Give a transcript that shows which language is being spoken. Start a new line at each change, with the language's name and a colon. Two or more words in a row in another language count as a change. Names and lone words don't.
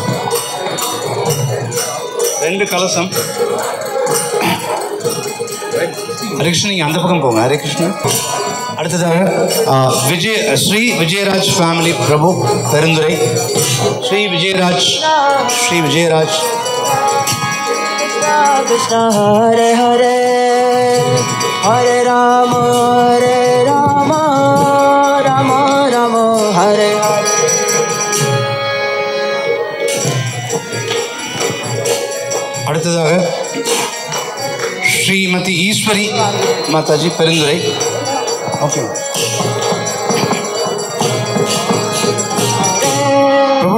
Tamil: 2 கலசம்.
Sanskrit: हरे कृष्णा.
Tamil: நீங்கள் அந்த பக்கம் போங்க.
Sanskrit: हरे कृष्णा.
Tamil: அடுத்ததாக ஸ்ரீ விஜயராஜ் ஃபேமிலி பிரபு பெருந்துரை. ஸ்ரீ விஜயராஜ்.
Sanskrit: कृष्ण हरे हरे हरे राम राम राम हरे हरे Rama Rama Rama Hare Hare.
Tamil: அடுத்ததாக ஸ்ரீமதி ஈஸ்வரி மாதாஜி பெருந்துரை. ஓகே பிரபு.